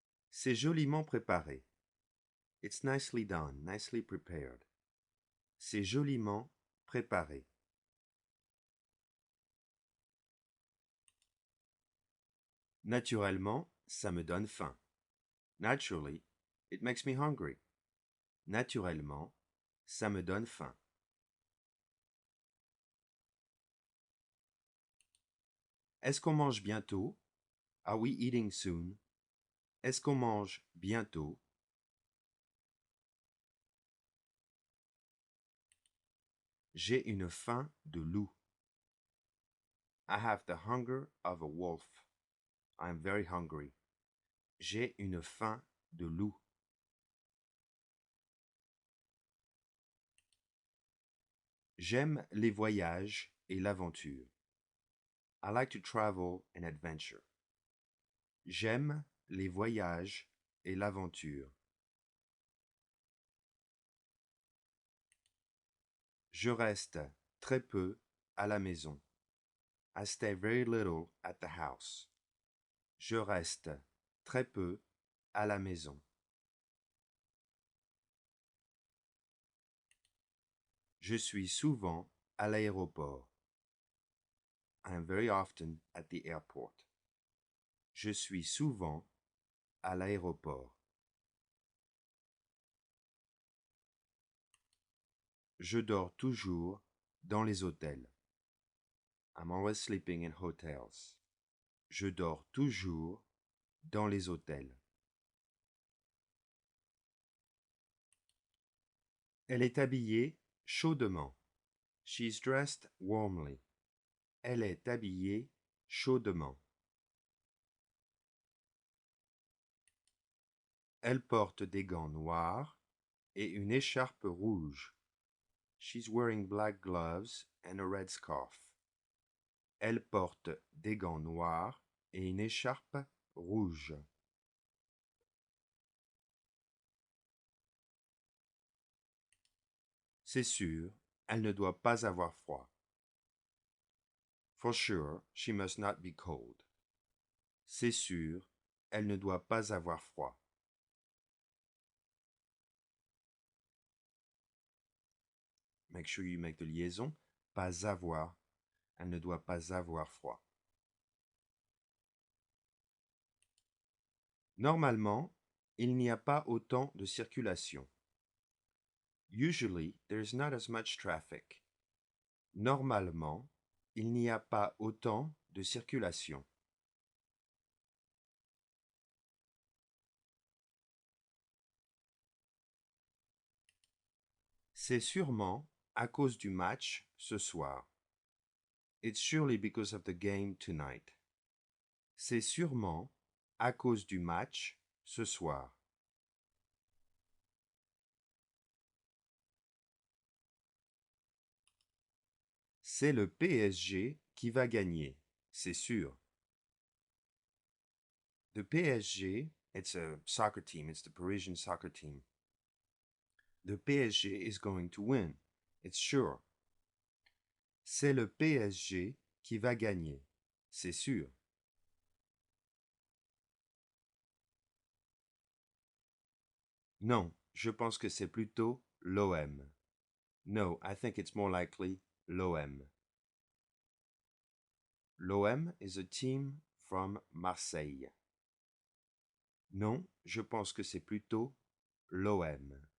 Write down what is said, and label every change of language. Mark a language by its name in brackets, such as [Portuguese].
[French] C'est joliment préparé. [English] It's nicely done, nicely prepared. [French] C'est joliment préparé. Naturellement, ça me donne faim. [English] Naturally, it makes me hungry. [French] Naturellement, ça me donne faim. Est-ce qu'on mange bientôt? [English] Are we eating soon? [French] Est-ce qu'on mange bientôt? J'ai une faim de loup. [English] I have the hunger of a wolf. I am very hungry. [French] J'ai une faim de loup. J'aime les voyages et l'aventure. [English] I like to travel and adventure. [French] J'aime les voyages et l'aventure. Je reste très peu à la maison. [English] I stay very little at the house. [French] Je reste très peu à la maison. Je suis souvent à l'aéroport. [English] I am very often at the airport. [French] Je suis souvent à l'aéroport. Je dors toujours dans les hôtels. [English] I'm always sleeping in hotels. [French] Je dors toujours dans les hôtels. Elle est habillée chaudement. [English] She is dressed warmly. [French] Elle est habillée chaudement. Elle porte des gants noirs et une écharpe rouge. [English] She's wearing black gloves and a red scarf. [French] Elle porte des gants noirs et une écharpe rouge. C'est sûr, elle ne doit pas avoir froid. [English] For sure, she must not be cold. [French] C'est sûr, elle ne doit pas avoir froid. [English] Make sure you make the liaison. [French] Pas avoir. Elle ne doit pas avoir froid. Normalement, il n'y a pas autant de circulation. [English] Usually, there is not as much traffic. [French] Normalement, il n'y a pas autant de circulation. C'est sûrement à cause du match ce soir. [English] It's surely because of the game tonight. [French] C'est sûrement à cause du match ce soir. C'est le PSG qui va gagner, c'est sûr. [English] The PSG, it's a soccer team, it's the Parisian soccer team. The PSG is going to win, it's sure. [French] C'est le PSG qui va gagner, c'est sûr. Non, je pense que c'est plutôt l'OM. [English] No, I think it's more likely l'OM. L'OM is a team from Marseille. [French] Non, je pense que c'est plutôt l'OM.